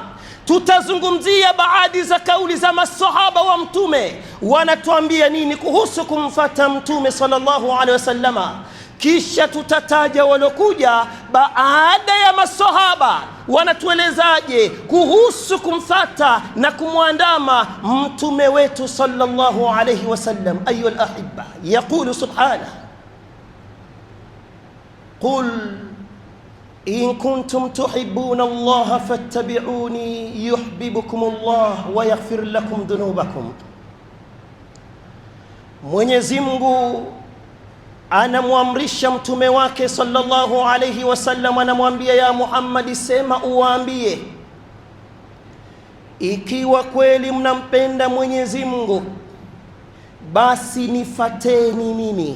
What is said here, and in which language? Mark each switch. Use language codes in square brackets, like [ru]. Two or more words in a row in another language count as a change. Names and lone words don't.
[sw] Tutazungumzia baadhi za kauli za masahaba wa mtume, wanatuambia nini kuhusu kumfata mtume [ar] صلى الله عليه وسلم. [sw] Kisha tutataja walokuja baada ya masahaba wanatuelezaje kuhusu kumfata na kumwandama mtume wetu [ar] صلى الله عليه وسلم. أيها الأحباء، يقول سبحانه قل إن كنتم تحبون الله فاتبعوني يحببكم الله ويغفر لكم ذنوبكم. [sw] Mwenyezi Mungu anamwamrisha mtume wake [ar] صلى الله عليه وسلم, [sw] anamwambia ya Muhammad, sema uwaambie, ikiwa kweli mnampenda Mwenyezi Mungu basi nifateni mimi.